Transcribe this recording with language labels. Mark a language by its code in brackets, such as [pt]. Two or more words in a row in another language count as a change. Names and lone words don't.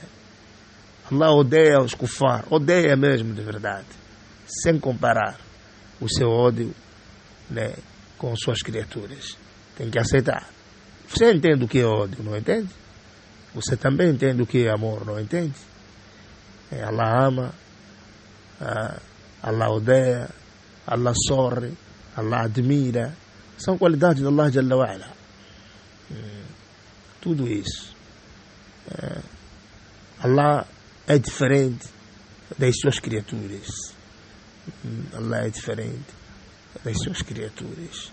[pt] Allah odeia os kufar, odeia mesmo de verdade, sem comparar o seu ódio, né, com suas criaturas. Tem que aceitar. Você entende o que é ódio, não entende? Você também entende o que é amor, não entende? Allah ama, Allah odeia, Allah sorri, Allah admira. São qualidades de Allah [ar] جل وعلا. [pt] Tudo isso. Allah é diferente das suas criaturas. Allah é diferente das suas criaturas.